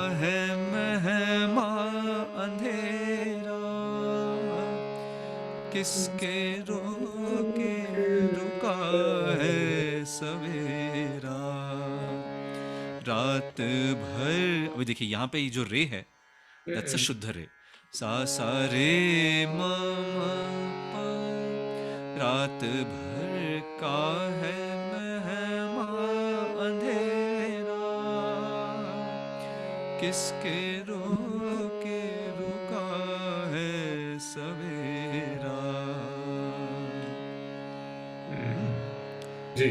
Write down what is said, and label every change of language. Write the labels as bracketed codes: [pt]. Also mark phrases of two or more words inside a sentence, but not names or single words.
[hi] है मेहमा अंधेरा, किसके रोके रुका है सवेरा। रात भर, अभी देखिए यहाँ पे ये जो रे है, [en] that's a [hi] शुद्ध रे, सा सा रे म म प। रात भर का है मेहमा अंधेरा, किसके रोके रुका है सवेरा। जी,